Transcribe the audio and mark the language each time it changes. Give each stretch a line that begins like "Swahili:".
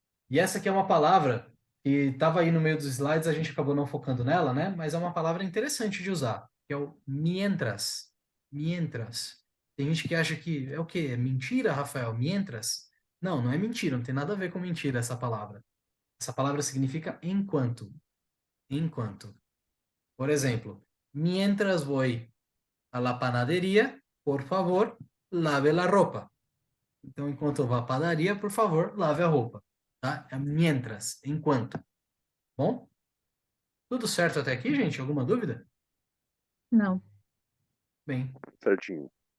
Portuguese: E essa aqui é uma palavra que estava aí no meio dos slides, a gente acabou não focando nela, né? Mas é uma palavra interessante de usar, que é o mientras. Mientras. Tem gente que acha que é o quê? É mentira, Rafael? Mientras? Não, não é mentira, não tem nada a ver com mentira essa palavra. Essa palavra significa enquanto. Enquanto.
Spanish: Por exemplo, mientras voy a la panadería, por favor, lave la ropa.
Portuguese: Então, enquanto eu vou à padaria, por favor, lave a roupa. Tá? É mientras, enquanto. Bom? Tudo certo até aqui, gente? Alguma dúvida? Não. Bem, Certinho.